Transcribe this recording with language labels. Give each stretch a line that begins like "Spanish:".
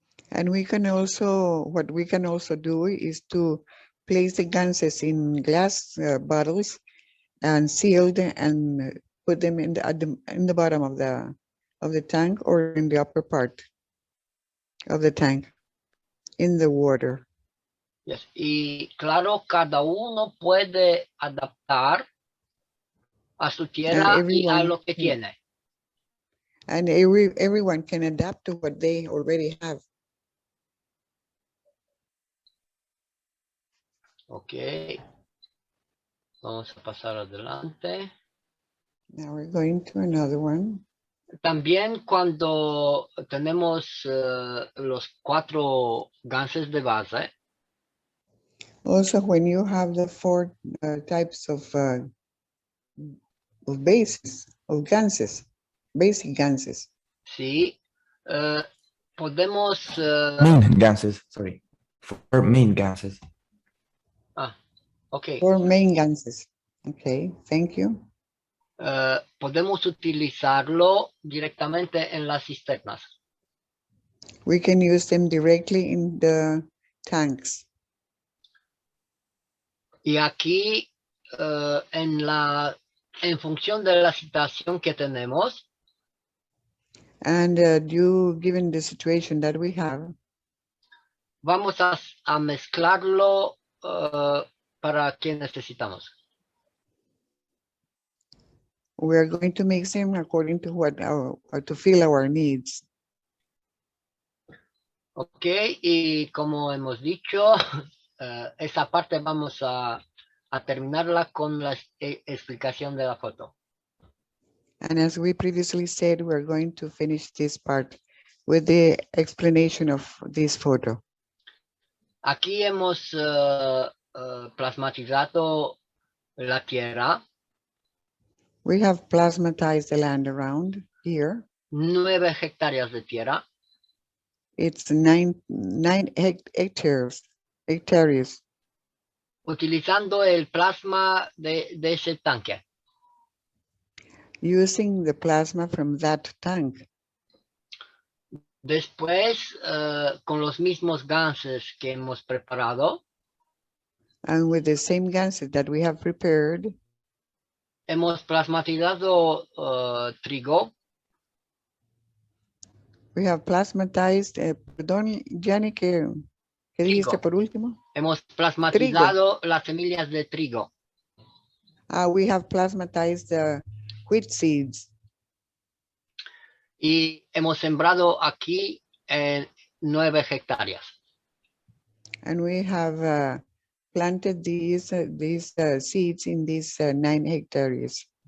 English: And we can also, what we can also do is to place the ganses in glass bottles and sealed and put them in the bottom of the tank or in the upper part of the tank in the water. Yes.
Spanish: Y claro, cada uno puede adaptar a su tierra y a lo que tiene.
English: And everyone can adapt to what they already have.
Spanish: Ok. Vamos a pasar adelante.
English: Now we're going to another one.
Spanish: También cuando tenemos los 4 ganses de base.
English: Also, when you have the 4 types of bases, of ganses, basic ganses.
Spanish: Sí. Podemos...
English: main ganses, sorry. 4 main ganses. Ah, ok. 4 main ganses. Okay, thank you.
Spanish: Podemos utilizarlo directamente en las cisternas.
English: We can use them directly in the tanks.
Spanish: Y aquí, en función de la situación que tenemos,
English: and given the situation that we have,
Spanish: vamos a mezclarlo para que necesitamos.
English: We are going to mix them according to what to fill our needs.
Spanish: Ok, y como hemos dicho, esa parte vamos a terminarla con la explicación de la foto.
English: And as we previously said, we're going to finish this part with the explanation of this photo.
Spanish: Aquí hemos plasmatizado la tierra.
English: We have plasmatized the land around here.
Spanish: 9 hectáreas de tierra.
English: It's 9 hectares.
Spanish: Utilizando el plasma de ese tanque.
English: Using the plasma from that tank.
Spanish: Después, con los mismos ganses que hemos preparado.
English: And with the same ganses that we have prepared.
Spanish: Hemos plasmatizado trigo.
English: We have plasmatized,
Spanish: perdón, Gianni, ¿qué dijiste por último? Hemos plasmatizado las semillas de trigo.
English: We have plasmatized the wheat seeds.
Spanish: Y hemos sembrado aquí 9 hectáreas.
English: And we have planted these seeds in these 9 hectares.